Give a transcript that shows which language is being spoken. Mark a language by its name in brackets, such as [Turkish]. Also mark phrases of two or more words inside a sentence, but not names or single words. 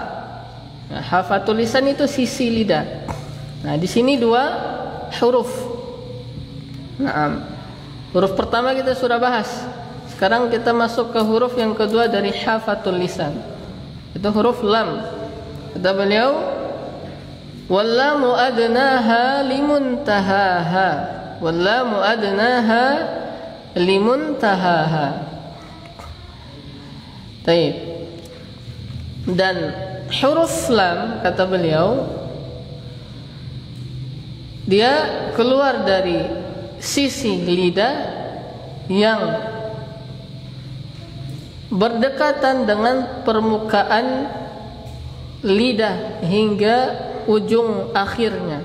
[Indonesian] Nah, [Arabic] حافة اللسان [Indonesian] itu sisi lidah. Nah, di sini dua huruf. Nah, huruf pertama kita sudah bahas. Sekarang kita masuk ke huruf yang kedua dari [Arabic] حافة اللسان. [Indonesian] Itu huruf lam. Kata beliau, [Arabic] واللام أدناها لمنتهاها. واللام أدناها لمنتهاها. [Indonesian] Baik. Dan huruf lam, kata beliau, dia keluar dari sisi lidah yang berdekatan dengan permukaan lidah hingga ujung akhirnya.